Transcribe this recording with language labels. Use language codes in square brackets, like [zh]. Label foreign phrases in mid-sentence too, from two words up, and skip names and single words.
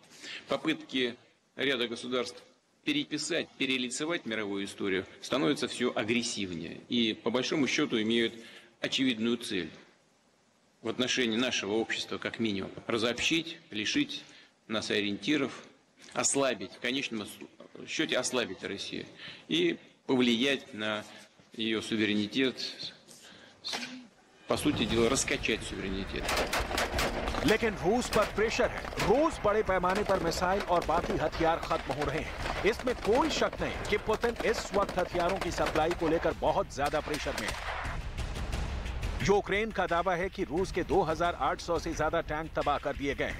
[ru] Попытки ряда государств переписать, перелицевать мировую историю становятся все агрессивнее и, по большому счету, имеют очевидную цель в отношении нашего общества, как минимум, разобщить, лишить нас ориентиров, ослабить в конечном счете ослабить Россию и повлиять на ее суверенитет, по сути дела, раскачать суверенитет. [hi] लेकिन रूस पर प्रेशर है। रोज बड़े पैमाने पर मिसाइल और बाकी हथियार खत्म हो रहे हैं। इसमें कोई शक नहीं कि पुतिन इस वक्त हथियारों की सप्लाई को लेकर बहुत ज्यादा प्रेशर में है। यूक्रेन का दावा है कि रूस के 2800 से ज्यादा टैंक तबाह कर दिए गए हैं।